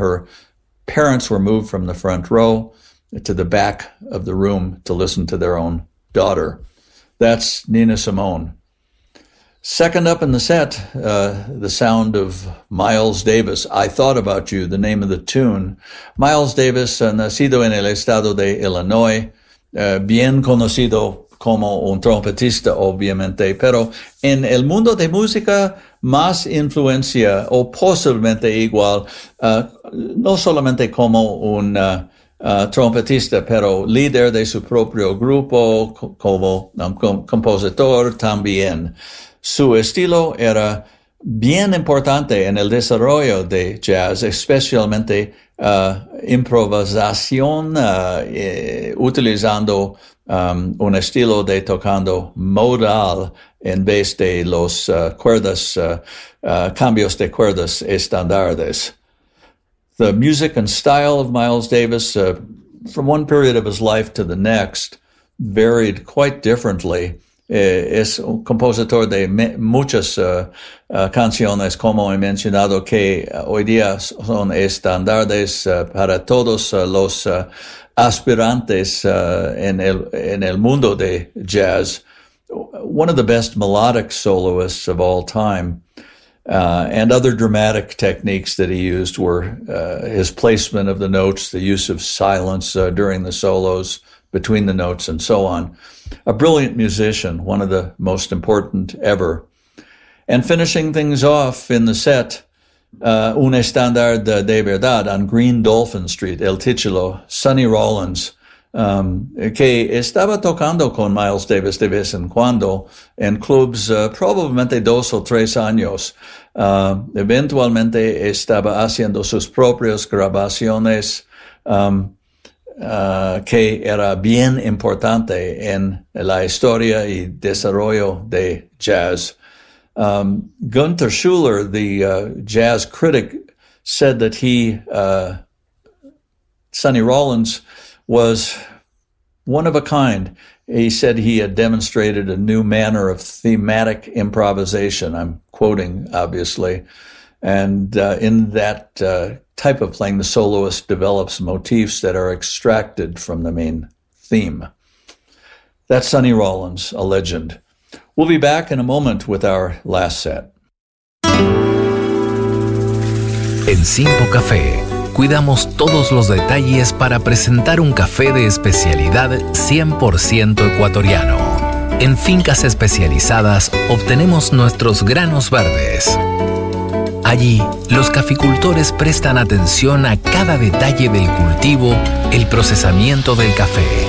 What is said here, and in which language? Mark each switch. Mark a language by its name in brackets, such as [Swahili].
[English] Her parents were moved from the front row to the back of the room to listen to their own daughter. That's Nina Simone. Second up in the set, the sound of Miles Davis, I Thought About You, the name of the tune. [Spanish] Miles Davis, nacido en el estado de Illinois, bien conocido como un trompetista, obviamente, pero en el mundo de música, más influencia, o posiblemente igual, no solamente como un trompetista, pero líder de su propio grupo, como compositor también. Su estilo era bien importante en el desarrollo de jazz, especialmente improvisación, utilizando un estilo de tocando modal en vez de los cuerdas, cambios de cuerdas estándares. [English] The music and style of Miles Davis, from one period of his life to the next, varied quite differently. Es un compositor de muchas canciones, como he mencionado, que hoy día son estándares para todos los aspirantes en el mundo de jazz. One of the best melodic soloists of all time. And other dramatic techniques that he used were his placement of the notes, the use of silence during the solos, between the notes, and so on. A brilliant musician, one of the most important ever. And finishing things off in the set, [Spanish] Un Estándar de Verdad on Green Dolphin Street, el título, Sonny Rollins, que estaba tocando con Miles Davis de vez en cuando en clubs probablemente dos o tres años. Eventualmente estaba haciendo sus propias grabaciones, que era bien importante en la historia y desarrollo de jazz. [English] Gunther Schuller, the jazz critic, said that he, Sonny Rollins, was one of a kind. He said he had demonstrated a new manner of thematic improvisation. I'm quoting, obviously. And in that type of playing, the soloist develops motifs that are extracted from the main theme. That's Sonny Rollins, a legend. We'll be back in a moment with our last set. [Spanish] En Simpo Café. Cuidamos todos los detalles para presentar un café de especialidad 100% ecuatoriano. En fincas especializadas obtenemos nuestros granos verdes. Allí, los caficultores prestan atención a cada detalle del cultivo, el procesamiento del café.